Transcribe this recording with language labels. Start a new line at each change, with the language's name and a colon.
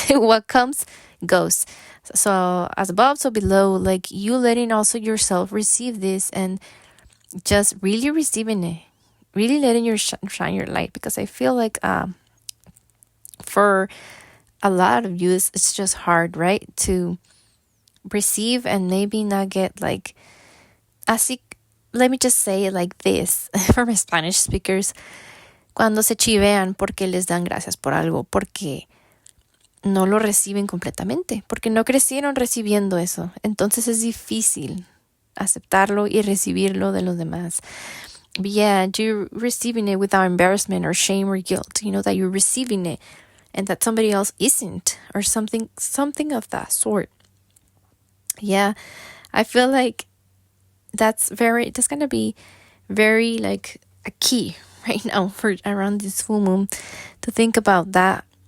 English: What comes goes. So as above, so below, like you letting also yourself receive this, and just really receiving it, really letting your shine your light. Because I feel like for a lot of you, it's just hard, right, to receive and maybe not get like, así. Let me just say it like this for my Spanish speakers:
Spanish: cuando se chivean porque les dan gracias por algo, porque no lo reciben completamente, porque no crecieron recibiendo eso. Entonces es difícil aceptarlo y recibirlo de los demás.
English: But yeah, you're receiving it without embarrassment or shame or guilt. You know that you're receiving it and that somebody else isn't, or something of that sort. Yeah, I feel like that's gonna be very like a key right now for around this full moon, to think about that.